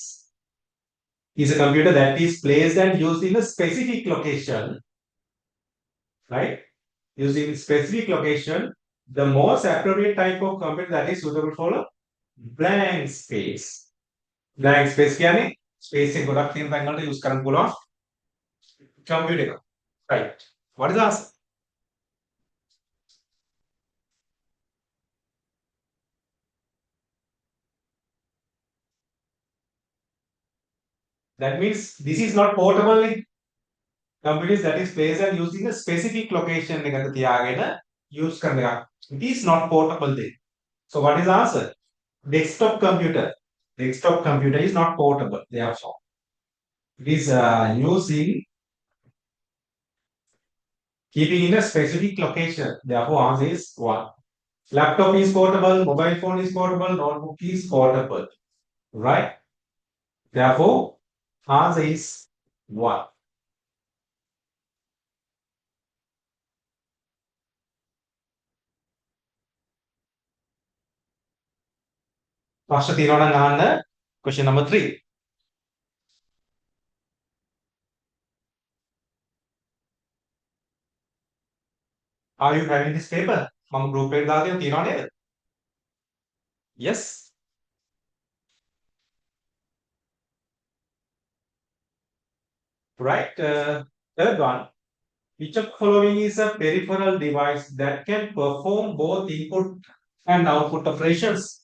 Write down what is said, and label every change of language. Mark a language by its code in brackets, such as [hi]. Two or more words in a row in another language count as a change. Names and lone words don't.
[en] Is a computer that is placed and used in a specific location, right? Using specific location, the most appropriate type of computer that is suitable for a blank space. Blank space [si] කියන්නේ space එක ගොඩක් තියෙන තැන් වලට use කරන්න පුළුවන් computer එක. [en] Right. What is the answer? That means this is not portable. Computers that is placed and used in a specific location [si] එකක තියාගෙන use කරන එක. [en] It is not portable then. So what is the answer? Desktop computer. Desktop computer is not portable. Therefore, it is using keeping in a specific location. Therefore, answer is 1. Laptop is portable. Mobile phone is portable. Notebook is portable. Right? Therefore, answer is 1. [si] ප්‍රශ්න තියෙනවා නම් අහන්න. [en] Question number 3. Are you having this paper? [si] මම group එකට දාලා තියෙනවා නේද? [en] Yes. Right. Third one. Which of the following is a peripheral device that can perform both input and output operations?